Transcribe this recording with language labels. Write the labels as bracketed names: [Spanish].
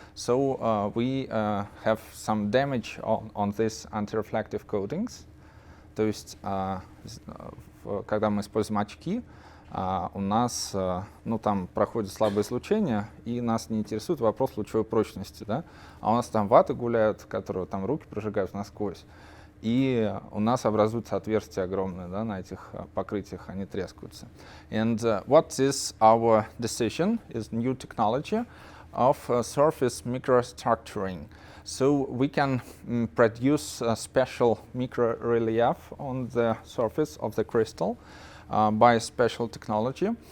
[English] So we have some damage on these anti-reflective coatings. [Russian] То есть, когда мы используем очки, у нас, ну, там проходит слабое излучение, и нас не интересует вопрос лучевой прочности, да? А у нас там ваты гуляют, которые там руки прожигают насквозь, и у нас образуется отверстие огромное, да, на этих покрытиях, они трескаются. [English] And what is our decision is new technology of surface microstructuring. So we can produce a special microrelief on the surface of the crystal by special technology.